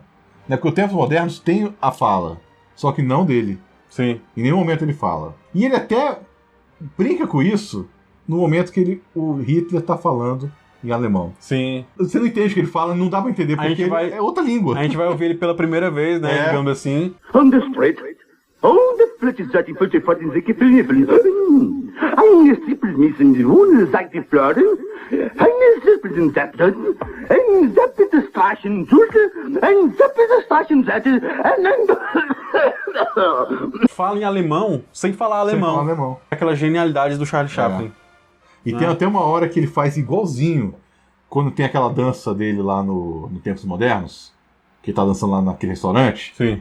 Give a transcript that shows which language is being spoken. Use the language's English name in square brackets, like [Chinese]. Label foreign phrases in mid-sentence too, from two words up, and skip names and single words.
[Portuguese] Porque os Tempos Modernos tem a fala, só que não dele. Sim. Em nenhum momento ele fala. E ele até brinca com isso no momento que o Hitler tá falando em alemão. Sim. Você não entende o que ele fala, não dá pra entender, porque é outra língua. A gente vai ouvir ele pela primeira vez, né? Digamos assim. [English] On the street. On the split is that put in the kipple. Eine Sippel missen die Wohne sagt die Flöre. Eine Sippel in Zeppelin. Ein Seppel des Straschen Zulte. Ein Seppel des Straschen Zettel. [Portuguese] Fala em alemão sem falar alemão. Sem falar alemão. Aquela genialidade do Charlie Chaplin. E tem até uma hora que ele faz igualzinho quando tem aquela dança dele lá no Tempos Modernos. Que tá dançando lá naquele restaurante. Sim.